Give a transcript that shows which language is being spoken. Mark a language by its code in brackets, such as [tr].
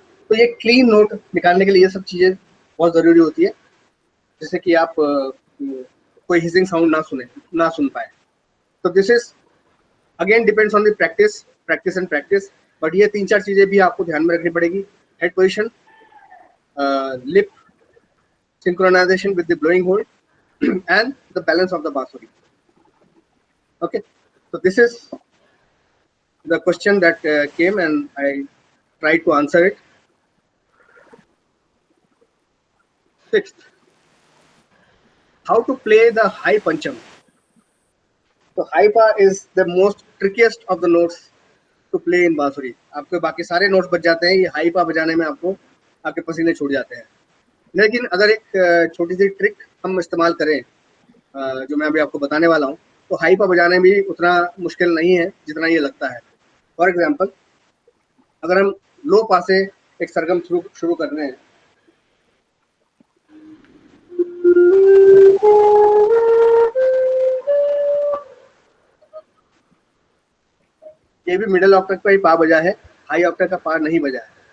[hi] तो ये clean note निकालने के लिए ये सब चीजें बहुत जरूरी होती है, जिससे कि आप कोई हिसिंग साउंड ना सुन पाए। तो [en] this is again depends on the practice and practice, [hi] but ये 3-4 चीजें भी आपको ध्यान में रखनी पड़ेगी। [en] Head position, lip synchronization with the blowing hole and the balance of the bansuri. Okay, so this is the question that came and I tried to answer it. Sixth, how to play the high pancham. So high pa is the most trickiest of the notes to play in bansuri. [hi] आपके बाकी सारे notes बज जाते हैं, ये high पा बजाने में आपको आपके पसीने छूट जाते हैं। लेकिन अगर एक छोटी सी ट्रिक हम इस्तेमाल करें जो मैं अभी आपको बताने वाला हूँ, तो हाई पा बजाने भी उतना मुश्किल नहीं है जितना ये लगता है। फॉर एग्जांपल, अगर हम लो पा से एक सरगम शुरू कर रहे हैं, ये भी मिडिल ऑक्टेव का ही पा बजा है, हाई ऑक्टेव का पा नहीं बजा है।